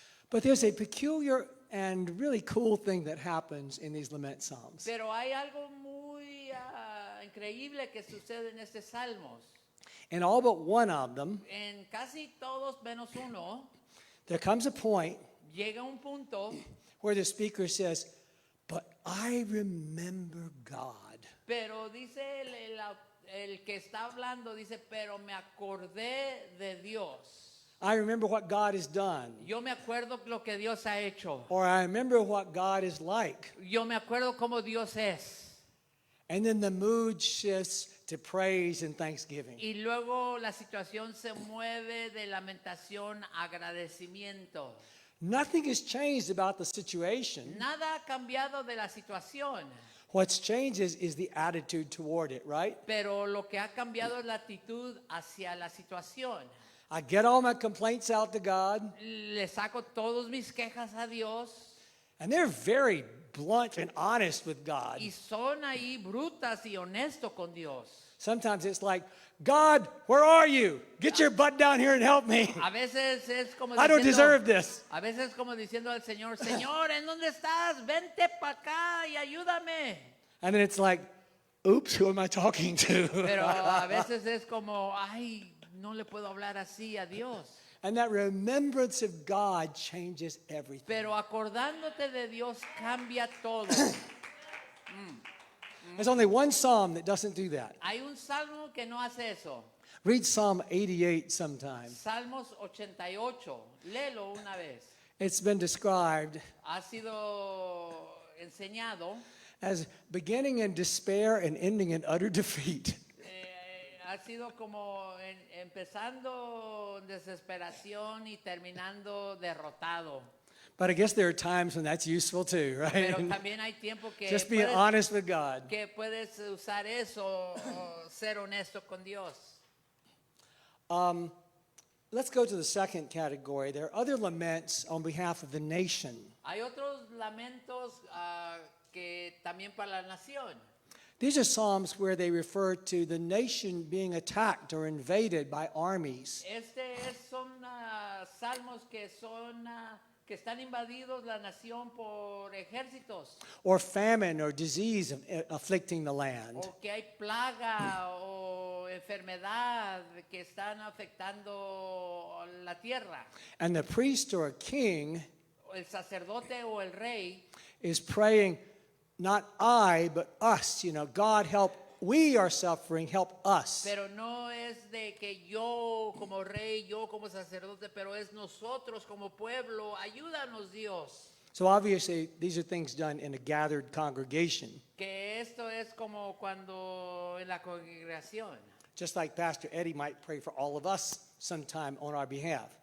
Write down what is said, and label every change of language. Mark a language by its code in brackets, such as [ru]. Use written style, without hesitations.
[en] But there's a peculiar and really cool thing that happens in these lament psalms. [es] Pero hay algo muy increíble que sucede en estos salmos. [en] In all but one of them, [es] En casi todos menos uno, [en] there comes a point [es] llega un punto, [en] where the speaker says, but I remember God. [es] pero dice el que está hablando, dice, pero me acordé de Dios. [en] I remember what God has done. [es] Yo me acuerdo lo que Dios ha hecho. [en] Or I remember what God is like. [es] Yo me acuerdo cómo Dios es. [en] And then the mood shifts to praise and thanksgiving. [es] Y luego la situación se mueve de lamentación a agradecimiento. [en] Nothing has changed about the situation. [es] Nada ha cambiado de la situación, [en] What's changed is the attitude toward it, right? [es] pero lo que ha cambiado es la actitud hacia la situación. [en] I get all my complaints out to God, [es] Le saco todas mis quejas a Dios [en] and they're very blunt and honest with God. [es] y son ahí brutas y honestos con Dios. [en] Sometimes it's like, God, where are you? Get your butt down here and help me. [es] A veces es como [en] I don't deserve this. [es] a veces es como diciendo al Señor, Señor, ¿en dónde estás? Vente para acá y ayúdame. [en] And then it's like, oops, who am I talking to? [es] Pero a veces es como, ay, no le puedo hablar así a Dios. [en] And that remembrance of God changes everything. [es] Pero acordándote de Dios cambia todo. [en] There's only one psalm that doesn't do that. [es] Hay un salmo que no hace eso. [en] Read Psalm 88 sometime. [es] Salmos 88. Léelo una vez. [en] It's been described [es] Ha sido enseñado. [en] as beginning in despair and ending in utter defeat. [es] Ha sido como empezando en desesperación y terminando derrotado. [en] But I guess there are times when that's useful too, right? [es] Pero también hay tiempo que [en] Just being honest with God. [es] que puedes usar eso o ser honesto con Dios. [en] Let's go to the second category. There are other laments on behalf of the nation. [es] Hay otros lamentos que también para la nación. [en] These are psalms where they refer to the nation being attacked or invaded by armies. [es] Son salmos que son que están invadidos la nación por ejércitos [en] Or famine or disease afflicting the land. [es] o que hay plaga o enfermedad que están afectando la tierra. [en] And the priest or king [es] El sacerdote o el rey [en] is praying, not I, but us. You know, God help, we are suffering, help us. [es] pero no es de que yo como rey, yo como sacerdote, pero es nosotros como pueblo, ayúdanos Dios. [en] So obviously, these are things done in a gathered congregation. [es] Que esto es como cuando en la congregación. [en] Just like Pastor Eddie might pray for all of us sometime on our behalf.